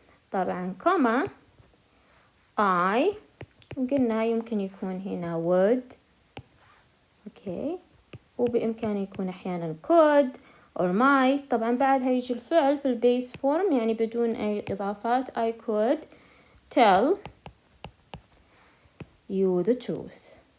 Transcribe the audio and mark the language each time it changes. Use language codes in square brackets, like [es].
[ar] طبعا comma I وقلنا يمكن يكون هنا would okay وبإمكانه يكون أحيانا [en] could or might. [ar] طبعا بعدها يجي الفعل في البيس فورم يعني بدون أي إضافات. [en] I could tell you the truth.